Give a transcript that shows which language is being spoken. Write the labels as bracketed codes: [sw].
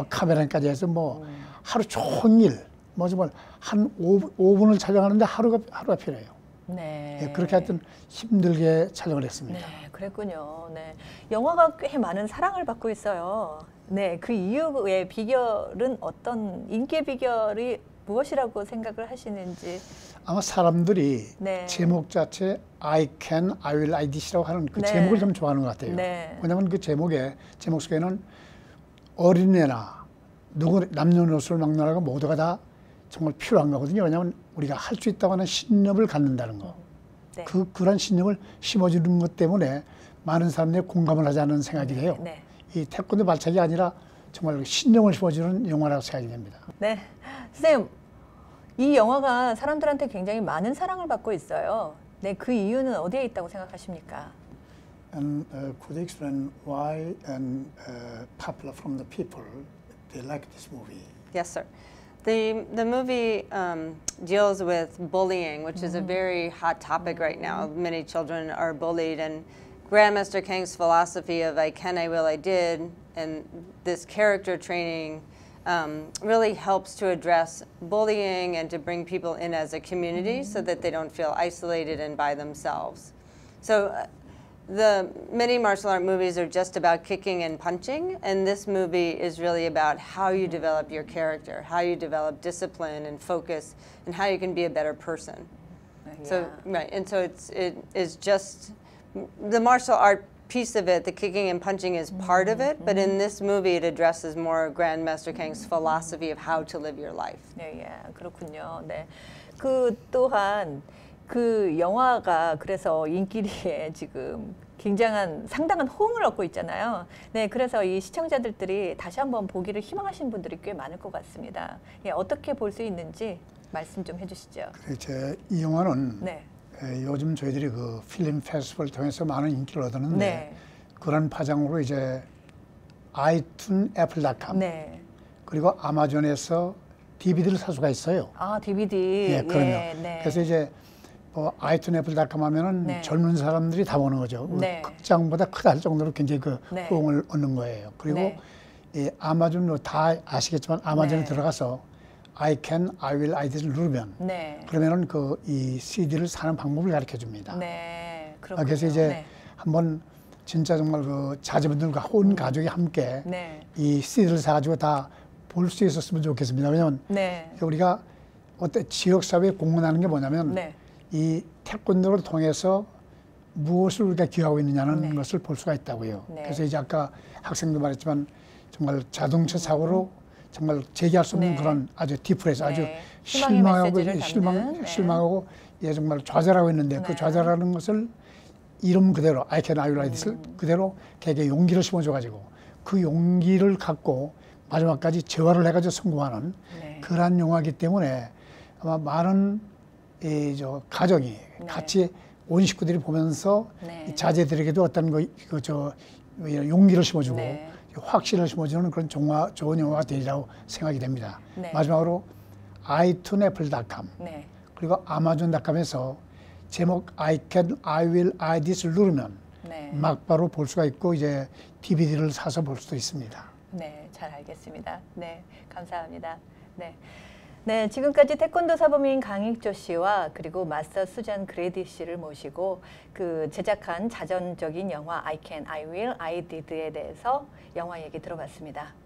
[ko] 카메라까지 해서 뭐 하루 종일 뭐 정말 한 5분을 촬영하는데 하루가 필요해요. 네. 예, 그렇게 하여튼 힘들게 촬영을 했습니다. 네, 그랬군요. 네. 영화가 꽤 많은 사랑을 받고 있어요. 네, 그 이유의 비결은 어떤 인기의 비결이 무엇이라고 생각을 하시는지. 아마 사람들이 네. 제목 자체 I can, I will, I did이라고 하는 그 네. 제목을 좀 좋아하는 것 같아요. 네. 왜냐하면 그 제목 속에는 어린애나 남녀노소를 막론하고 모두가 다 정말 필요한 거거든요. 왜냐하면 우리가 할 수 있다고 하는 신념을 갖는다는 거. 네. 그런 신념을 심어주는 것 때문에 많은 사람들이 공감을 하자는 생각이 돼요. 네. 이 태권도 발차기 아니라 정말 신념을 심어주는 영화라고 생각이 됩니다. 네. 선생님, 이 영화가 사람들한테 굉장히 많은 사랑을 받고 있어요. 네, 그 이유는 어디에 있다고 생각하십니까? [en] And could you explain why and popular from the people they like this movie? Yes, sir. The movie deals with bullying, which is a very hot topic right now. Many children are bullied, and Grandmaster Kang's philosophy of I can, I will, I did, and this character training really helps to address bullying and to bring people in as a community so that they don't feel isolated and by themselves. So the many martial art movies are just about kicking and punching, and this movie is really about how you develop your character, how you develop discipline and focus, and how you can be a better person. So right, and so it is just the martial art piece of it. The kicking and punching is part of it, but in this movie, it addresses more Grandmaster Kang's philosophy of how to live your life. [ko] 네, 그렇군요. 네, 그 또한 그 영화가 그래서 인기리에 지금 굉장한 상당한 호응을 얻고 있잖아요. 네, 그래서 이 시청자들이 다시 한번 보기를 희망하시는 분들이 꽤 많을 것 같습니다. 예, 어떻게 볼 수 있는지 말씀 좀 해주시죠. 이 영화는 네. 요즘 저희들이 그 필름 페스티벌을 통해서 많은 인기를 얻었는데 네. 그런 파장으로 이제 아이튠 애플닷컴 네. 그리고 아마존에서 DVD를 살 수가 있어요. 아, DVD. 예, 그럼요. 네. 그래서 이제 아이튠 애플닷컴 하면은 네. 젊은 사람들이 다 보는 거죠. 네. 극장보다 크다 할 정도로 굉장히 그 네. 호응을 얻는 거예요. 그리고 네. 이 아마존 다 아시겠지만 아마존에 네. 들어가서 I can, I will, I did를 누르면 네. 그러면은 그 이 CD를 사는 방법을 가르쳐 줍니다. 네. 그렇군요. 그래서 이제 네. 한번 진짜 정말 그 자제분들과 온 가족이 함께 네. 이 CD를 사가지고 다 볼 수 있었으면 좋겠습니다. 왜냐하면 네. 우리가 지역 사회에 공헌하는 게 뭐냐면 네. 이 태권도를 통해서 무엇을 우리가 기여하고 있느냐는 네. 것을 볼 수가 있다고요. 네. 그래서 이제 아까 학생도 말했지만 정말 자동차 사고로 정말 재기할 수 없는 네. 그런 아주 디프레스, 아주 네. 희망의 메시지를 담는, 네. 실망하고 예, 정말 좌절하고 있는데 네. 그 좌절하는 것을 이름 그대로 I can, I will, I did을 그대로 걔에게 용기를 심어줘가지고 그 용기를 갖고 마지막까지 재활을 해가지고 성공하는 네. 그러한 영화이기 때문에 아마 많은 가정이 네. 같이 온 식구들이 보면서 네. 이 자제들에게도 어떤 용기를 심어주고 네. 확신을 심어주는 그런 좋은 영화가 되리라고 생각이 됩니다. 네. 마지막으로 아이튠 애플닷컴 네. 그리고 아마존닷컴에서 제목 I can, I will, I did을 누르면 네. 막바로 볼 수가 있고 이제 DVD를 사서 볼 수도 있습니다. 네, 잘 알겠습니다. 네, 감사합니다. 네. 네, 지금까지 태권도 사범인 강익조 씨와 그리고 마스터 수잔 그레디 씨를 모시고 그 제작한 자전적인 영화 I Can, I Will, I Did에 대해서 영화 얘기 들어봤습니다.